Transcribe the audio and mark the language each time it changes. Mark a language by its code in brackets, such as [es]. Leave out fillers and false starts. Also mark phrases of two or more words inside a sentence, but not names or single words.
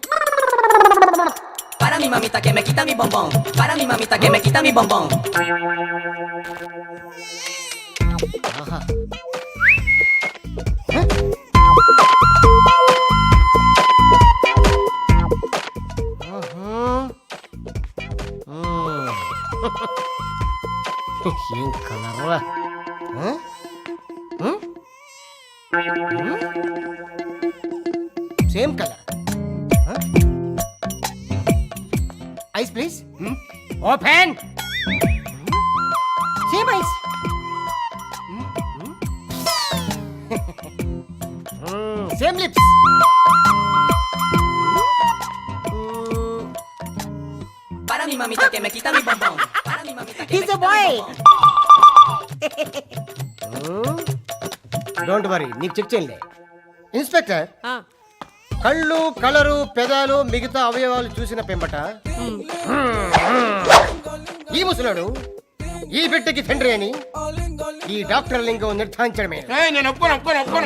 [es] Para mi mamita que me quita mi bombón. Para mi mamita que me quita mi bombón. Aha. [te] ఏం కలరా? [en] same color. eyes please. open. same eyes. same lips. [es] Para mi mamita que me quita mi bombón. Para mi mamita que [en] He's a boy. don't worry, [te] నీకు చెక్ చేయలే. ఇన్స్పెక్టర్, కళ్ళు, కలరు, పెదాలు, మిగతా అవయవాలు చూసిన పెంబట ఈ ముసలాడు ఈ బిడ్డకి తండ్రి అని ఈ డాక్టర్ లింగం నిర్ధారించడమే. నేను ఒప్పుకోను.